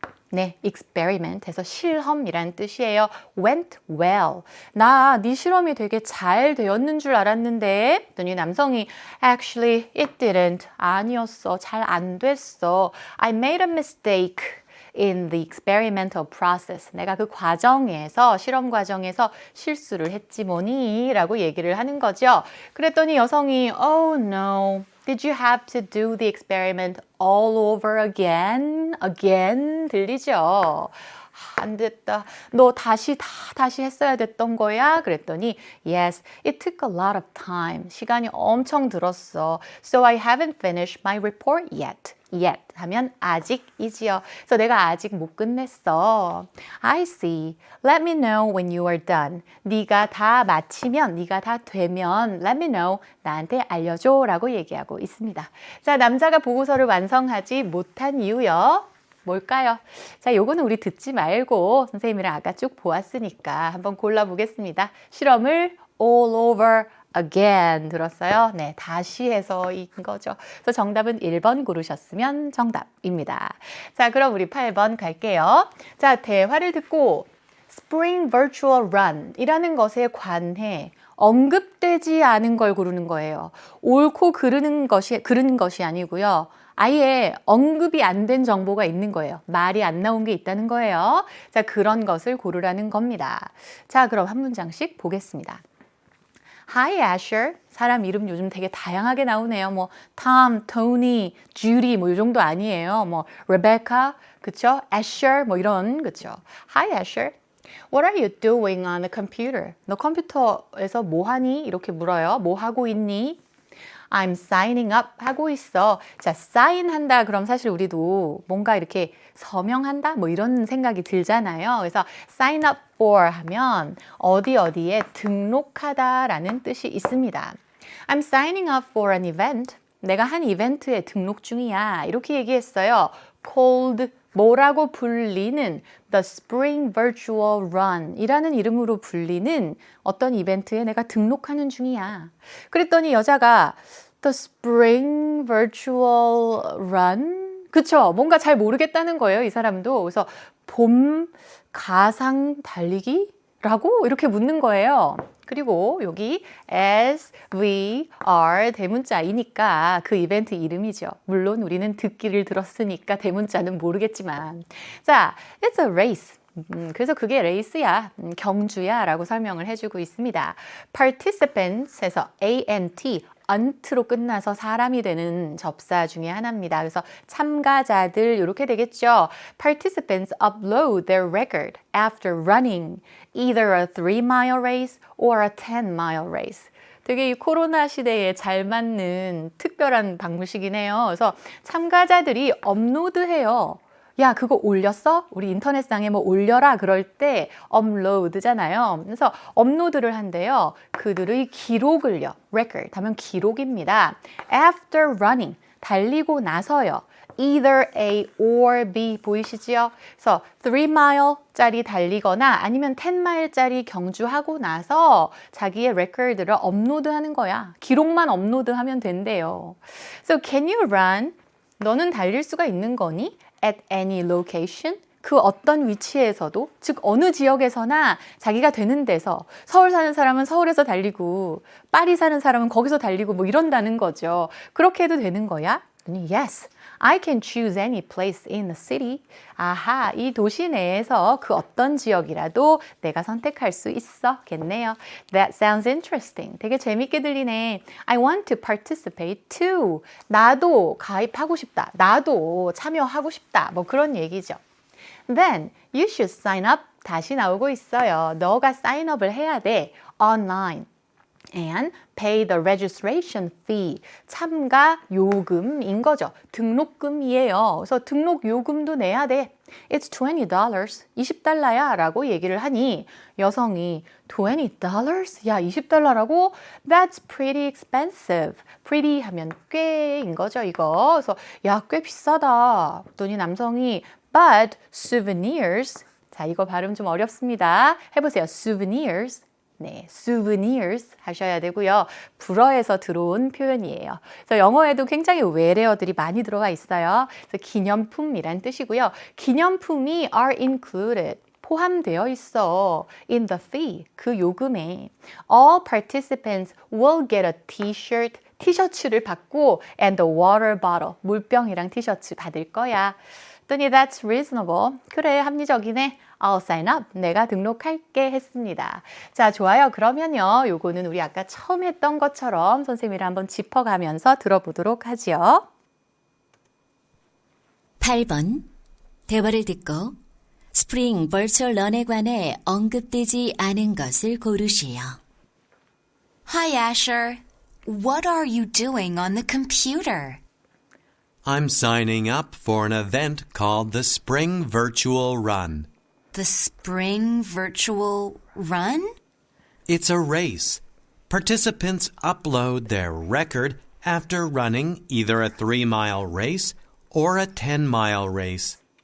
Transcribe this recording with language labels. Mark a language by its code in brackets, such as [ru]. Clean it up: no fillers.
[ko] 네, experiment 해서 실험이란 뜻이에요. [en] went well. [ko] 네 실험이 되게 잘 되었는 줄 알았는데 그랬더니 남성이 [en] actually it didn't. [ko] 아니었어. 잘 안 됐어. [en] I made a mistake in the experimental process. [ko] 내가 그 과정에서, 실험 과정에서 실수를 했지 뭐니? 라고 얘기를 하는 거죠. 그랬더니 여성이 [en] Oh no. Did you have to do the experiment all over again? [ko] Again? 들리죠? 안 됐다. 너 다시 했어야 됐던 거야? [en] 그랬더니 Yes, it took a lot of time. [ko] 시간이 엄청 들었어. [en] So I haven't finished my report yet. [ko] Yet 하면 아직이지요. 그래서 내가 아직 못 끝냈어. [en] I see. Let me know when you are done. [ko] 네가 다 마치면, 네가 다 되면 [en] let me know. [ko] 나한테 알려줘 라고 얘기하고 있습니다. 자, 남자가 보고서를 완성하지 못한 이유요. 뭘까요? 자, 요거는 우리 듣지 말고 선생님이랑 아까 쭉 보았으니까 한번 골라보겠습니다. 실험을 [en] all over again [ko] 들었어요? 네, 다시 해서인 거죠. 그래서 정답은 1번 고르셨으면 정답입니다. 자, 그럼 우리 8번 갈게요. 자, 대화를 듣고 Spring Virtual Run 이라는 것에 관해 언급되지 않은 걸 고르는 거예요. 옳고 그르는 것이 아니고요. 아예 언급이 안 된 정보가 있는 거예요. 말이 안 나온 게 있다는 거예요. 자, 그런 것을 고르라는 겁니다. 자, 그럼 한 문장씩 보겠습니다. [en] Hi, Asher. [ko] 사람 이름 요즘 되게 다양하게 나오네요. 뭐 Tom, Tony, Judy 뭐 이 정도 아니에요. 뭐 Rebecca, 그쵸? Asher 뭐 이런, 그쵸? [en] Hi, Asher. What are you doing on the computer? [ko] 너 컴퓨터에서 뭐 하니? 이렇게 물어요. 뭐 하고 있니? [en] I'm signing up [ko] 하고 있어. 자, sign 한다 그럼 사실 우리도 뭔가 이렇게 서명한다 뭐 이런 생각이 들잖아요. 그래서 sign up for 하면 어디에 등록하다라는 뜻이 있습니다. [en] I'm signing up for an event. [ko] 내가 한 이벤트에 등록 중이야. 이렇게 얘기했어요. called 뭐라고 불리는 The Spring Virtual Run 이라는 이름으로 불리는 어떤 이벤트에 내가 등록하는 중이야. 그랬더니 여자가 The Spring Virtual Run? 그쵸? 뭔가 잘 모르겠다는 거예요, 이 사람도. 그래서 봄 가상 달리기? 라고 이렇게 묻는 거예요. 그리고 여기 [en] as we are [ko] 대문자이니까 그 이벤트 이름이죠. 물론 우리는 듣기를 들었으니까 대문자는 모르겠지만 자, [en] it's a race. [ko] 그래서 그게 레이스야, 경주야 라고 설명을 해주고 있습니다. Participants 해서 ANT, unt로 끝나서 사람이 되는 접사 중에 하나입니다. 그래서 참가자들 이렇게 되겠죠. [en] Participants upload their record after running either a 3-mile race or a 10-mile race. [ko] 되게 이 코로나 시대에 잘 맞는 특별한 방식이긴 해요. 그래서 참가자들이 업로드해요. 야, 그거 올렸어? 우리 인터넷상에 뭐 올려라 그럴 때 업로드잖아요. 그래서 업로드를 한대요. 그들의 기록을요. record 하면 기록입니다. After running, 달리고 나서요. [en] Either A or B [ko] 보이시지요? 그래서 3mile짜리 달리거나 아니면 10mile짜리 경주하고 나서 자기의 record를 업로드하는 거야. 기록만 업로드하면 된대요. [en] So can you run? [ko] 너는 달릴 수가 있는 거니? [en] At any location? [ko] 그 어떤 위치에서도, 즉 어느 지역에서나 자기가 되는 데서, 서울 사는 사람은 서울에서 달리고 파리 사는 사람은 거기서 달리고 뭐 이런다는 거죠. 그렇게 해도 되는 거야? [en] Yes, I can choose any place in the city. [ko] 아하, 이 도시 내에서 그 어떤 지역이라도 내가 선택할 수 있어겠네요. [en] That sounds interesting. [ko] 되게 재밌게 들리네. [en] I want to participate too. [ko] 나도 가입하고 싶다. 나도 참여하고 싶다. 뭐 그런 얘기죠. [en] Then you should sign up. [ko] 다시 나오고 있어요. 너가 사인업을 해야 돼. Online. [en] And pay the registration fee. [ko] 참가 요금인 거죠. 등록금이에요. 그래서 등록 요금도 내야 돼. [en] It's $20. [ko] $20야 라고 얘기를 하니 여성이 $20? 야, $20라고? [en] That's pretty expensive. [ko] pretty 하면 꽤인 거죠, 이거. 그래서 야, 꽤 비싸다. 그랬더니 남성이 [en] But souvenirs. [ko] 자, 이거 발음 좀 어렵습니다. 해보세요. souvenirs. 네, souvenirs 하셔야 되고요. 불어에서 들어온 표현이에요. 그래서 영어에도 굉장히 외래어들이 많이 들어가 있어요. 그래서 기념품이란 뜻이고요. 기념품이 [en] are included. [ko] 포함되어 있어. [en] in the fee. [ko] 그 요금에. [en] All participants will get a t-shirt. [ko] 티셔츠를 받고 [en] and a water bottle. [ko] 물병이랑 티셔츠 받을 거야. [en] 그랬더니 that's reasonable. [ko] 그래, 합리적이네. [en] I'll sign up. [ko] 내가 등록할게 했습니다. 자, 좋아요. 그러면요. 요거는 우리 아까 처음 했던 것처럼 선생님이랑 한번 짚어가면서 들어보도록 하지요. 8번. 대화를 듣고 스프링 버추얼 런에 관해 언급되지 않은 것을 고르시오. [en] Hi, Asher. What are you doing on the computer? I'm signing up for an event called the Spring Virtual Run. The Spring Virtual Run? It's a race. Participants upload their record after running either a 3-mile race or a 10-mile race.